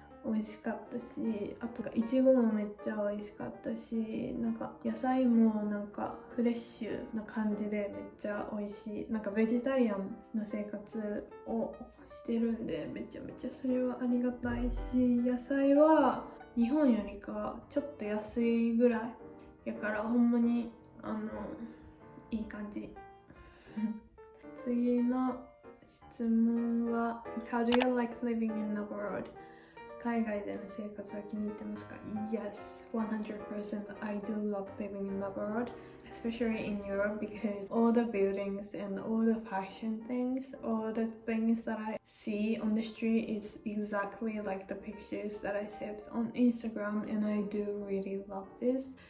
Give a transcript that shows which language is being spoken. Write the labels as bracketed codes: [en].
[ja] 美味しかったし、あといちごもめっちゃ美味しかったし、なんか野菜もなんかフレッシュな感じでめっちゃ美味しい。なんかベジタリアンの生活をしてるんで、めちゃめちゃそれはありがたいし、野菜は日本よりかちょっと安いぐらいやからほんまにいい感じ。次の質問は [en] How do you like living in abroad? [ja] 海外での生活は気に入ってますか？ [en] Yes, 100% I do love living in abroad, especially in Europe, because all the buildings and all the fashion things, all the things that I see on the street is exactly like the pictures that I saved on Instagram, and I do really love this.